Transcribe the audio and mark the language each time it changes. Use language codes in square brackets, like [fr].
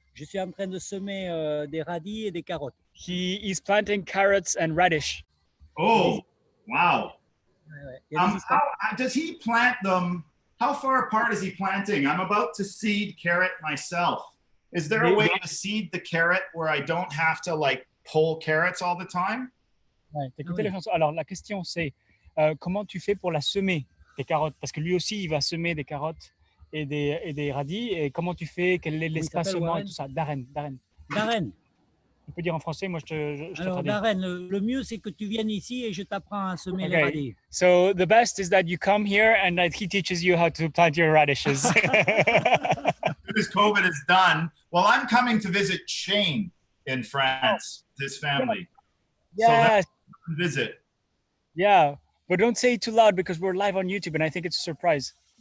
[fr] Je suis en train de semer des radis et des carottes. [en] He is planting carrots and radish. Oh, wow. [fr] Il y a des histoires. [en] How does he plant them? How far apart is he planting? I'm about to seed carrot myself. Is there a way to seed the carrot where I don't have to like pull carrots all the time? [fr] Ouais, t'as écouté oui. la chanson. Alors la question c'est comment tu fais pour la semer tes carottes? Parce que lui aussi il va semer des carottes et des radis. Et comment tu fais? Quel est l'espacement et tout ça? Darren. Darren. Tu peux dire en français, moi je te Alors, traduis. Darren, le mieux, c'est que tu viennes ici et je t'apprends à semer les Okay. radis. [en] So the best is that you come here and that he teaches you how to plant your radishes. As soon as COVID is done, well, I'm coming to visit Shane in France, his family. Yes, So visit. yeah. But don't say it too loud because we're live on YouTube and I think it's a surprise.